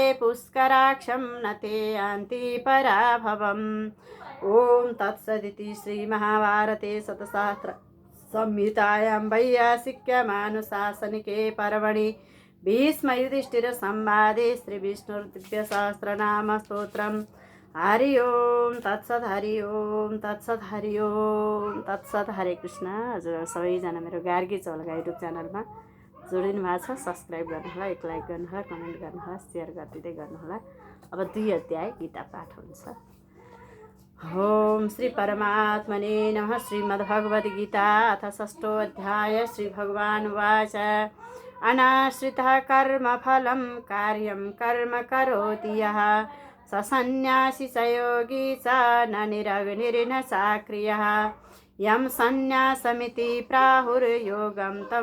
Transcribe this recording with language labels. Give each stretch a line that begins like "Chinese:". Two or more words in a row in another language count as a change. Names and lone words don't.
Sanskrit: पुष्कराक्षं न ते यान्ति पराभवम् ॐ तत्सदिति श्रीमहाभारते शतशास्त्र संहितायां वैयासिक्यमानुशासनिके पर्वणि भीष्मयुधिष्ठिरसंवादे श्रीविष्णुर्दिव्यसहस्रनामस्तोत्रम् हरि ओम तत्सत हरि ओम तत्सत हरि ओम तत्सत हरे कृष्ण।
Nepali: हजुर सबैजना मेरो गार्गी चौलगा युट्युब च्यानलमा जोडिनु भएको छ, सब्सक्राइब गर्नुहोला, एक लाइक गर्नुहोला, कमेन्ट गर्नुहोला, सेयर गरिदिँदै गर्नुहोला। अब 2 अध्याय गीता पाठ हुन्छ।
Sanskrit: ओम श्री परमात्मने नमः। श्रीमद्भगवद्गीता अथ 6 अध्याय। श्री भगवान् उवाच अनाश्रितः कर्मफलं कार्यं कर्म करोति यः स सन्न्यासी च योगी च न निरग्निर्न चाक्रियः यं सन्न्यासमिति प्राहुर्योगं तं